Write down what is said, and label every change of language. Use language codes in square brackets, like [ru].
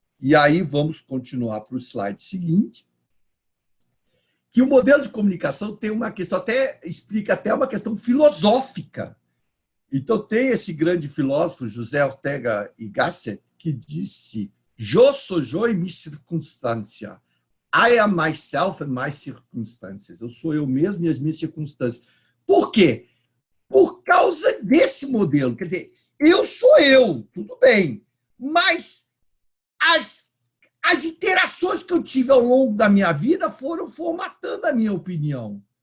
[pt] E aí vamos continuar para o slide seguinte, que o modelo de comunicação tem uma questão, explica até uma questão filosófica. Então, tem esse grande filósofo, José Ortega y Gasset, que disse: "Eu sou eu e minha circunstância. [en] I am myself and my circumstances." [pt] Eu sou eu mesmo e as minhas circunstâncias. Por quê? Por causa desse modelo. Quer dizer, eu sou eu, tudo bem, mas as interações que eu tive ao longo da minha vida foram formatando a minha opinião.